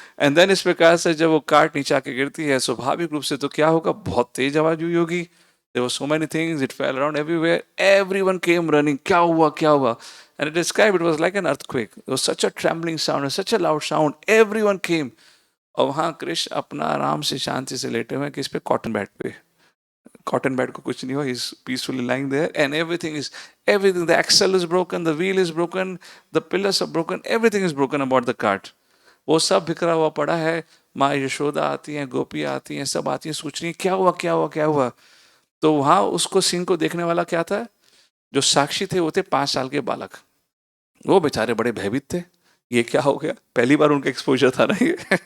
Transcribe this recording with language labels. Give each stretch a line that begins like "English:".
English: And then
Hindi: इस प्रकार से जब वो कार्ट नीचे आके गिरती है, स्वाभाविक रूप से तो क्या होगा, बहुत तेज आवाज हुई होगी।
English: There were so many things, it fell around everywhere. Everyone came running.
Hindi: क्या हुआ, क्या हुआ?
English: And it described, it was like an earthquake. It was such a trembling sound, such a loud sound. Everyone came.
Hindi: और वहाँ कृष्ण अपना आराम से शांति से लेटे हुए किस पे, कॉटन बैट पे। कॉटन बैट को कुछ नहीं हुआ,
English: he's peacefully lying there and everything, the axle is broken, the wheel is broken, the pillars are broken, everything is broken about the cart.
Hindi: वो सब बिखरा हुआ पड़ा है। माँ यशोदा आती हैं, गोपियाँ आती हैं, सब आती हैं, सोच रही हैं क्या हुआ, क्या हुआ, क्या हुआ। तो वहाँ उसको सीन को देखने वाला क्या था, जो साक्षी थे वो थे 5 साल के बालक। वो बेचारे बड़े भयभीत थे, ये क्या हो गया, पहली बार उनका एक्सपोजर था ना ये।